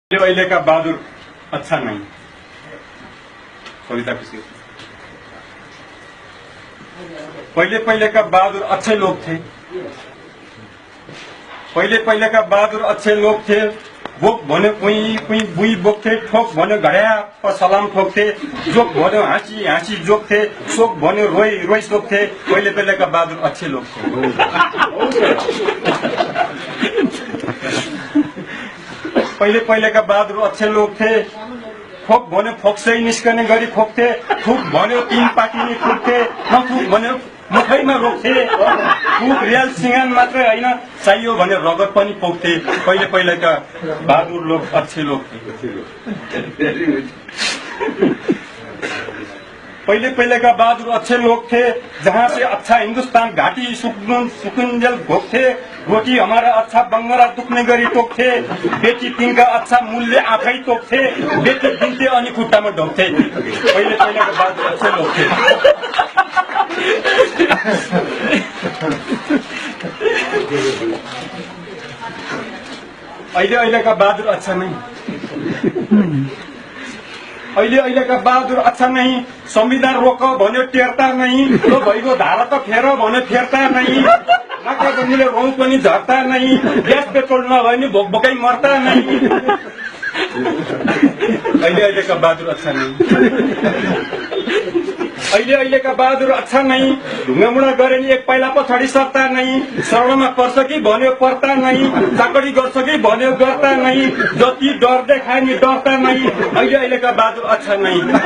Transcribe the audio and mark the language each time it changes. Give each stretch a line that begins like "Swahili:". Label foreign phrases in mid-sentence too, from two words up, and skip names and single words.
Hindi: पहले का बहादुर अच्छा नहीं। कविता किसी पहले का बहादुर अच्छे लोग थे। पहले का बहादुर अच्छे लोग थे।
Nepali: बोक भन्यो कुई कुई बुई बोक्थे, ठोक भन्यो घड्या पर सलाम ठोक्थे, जोक भन्यो हाँसी हाँसी जोक्थे, शोक भन्यो रोई रोई शोक्थे।
Hindi: पहले का बहादुर अच्छे लोग थे। पहले का बहादुर अच्छे लोग थे।
Nepali: फोक भन्यो फोक्सै निस्कने गरी खोक्थे, थुक भन्यो तीन पाटी नै थुक्थे, नथुक भन्यो मुखैमा रोक्थे। थुक रियल सिंगान मात्रै होइन, चाहियो भने रगत पनि पोख्थे।
Hindi: पहले का बहादुर लोग अच्छे लोग थे। पहले का बहादुर अच्छे लोग थे। जहाँ से अच्छा हिंदुस्तान घाटी सुकुंजल घोकथे।
Nepali: रोटी
Hindi: हमारा अच्छा
Nepali: बंगरा दुख्ने गरी टोक्थे। बेटी तिनका अच्छा मूल्य आफै तोक्थे। बेटी दिन्थे अनि खुट्टामा ढोक्थे।
Hindi: पहले का बहादुर अच्छे लोग थे। अहिले का बहादुर अच्छा नहीं। अहिले का बहादुर अच्छा नहीं।
Nepali: संविधान रोक भन्यो टेर्ता नहीं। तो भइगयो धारा त फेर भन्यो फेर्ता नहीं। नाका बन्नुले रौँ पनि झर्ता नहीं। ग्यास पेट्रोल नभए नि भोक भोकै मर्ता नहीं।
Hindi: अहिले का बहादुर अच्छा नहीं। अहिले का बहादुर अच्छा नहीं।
Nepali: ढुङ्गामुढा गरे नि एक पाइला पछाडि सर्ता नहीं। शरणमा पर्छ कि भन्यो पर्ता नहीं। चाकडी गर्छ कि भन्यो गर्ता नहीं। जति डर देखाए नि डरता नहीं।
Hindi: अहिले का बहादुर अच्छा नहीं।